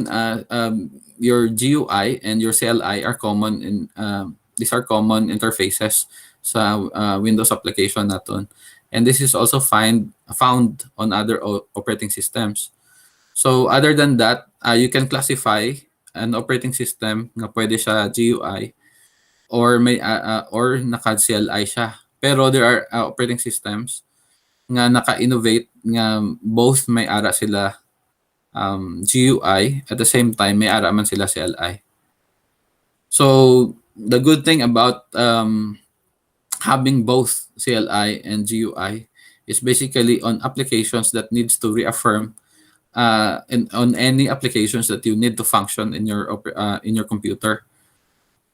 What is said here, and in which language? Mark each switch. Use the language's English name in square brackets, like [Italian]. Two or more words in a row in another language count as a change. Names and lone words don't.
[English] Your GUI and your CLI are common in these are common interfaces sa Windows application naton. And this is also found on other operating systems. So other than that, you can classify an operating system [Hiligaynon] na pwede siya [English] GUI or or naka-CLI siya. [Hiligaynon] Pero [English] there are operating systems [Hiligaynon] nga naka-innovate nga both may ara sila GUI [English] at the same time [Hiligaynon] may ara man sila CLI. [English] So the good thing about having both CLI and GUI is basically on applications that needs to reaffirm on any applications that you need to function in your computer.